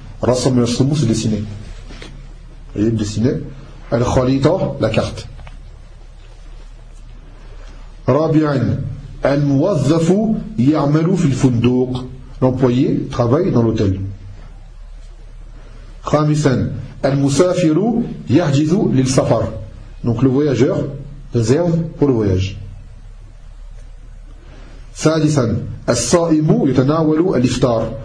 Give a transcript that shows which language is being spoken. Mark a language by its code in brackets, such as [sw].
[ar] Rasam yarsumu, [fr] c'est dessiner. Vous voyez, dessiner. Al-khalita, la carte. [ar] Rabi'an, al-muwazzafu ya'malu fil funduq. [fr] L'employé travaille dans l'hôtel. [ar] خامساً المسافر يحجز للسفر. [fr] Donc le voyageur réserve pour le voyage. [ar] سادساً الصائم يتناول الإفطار.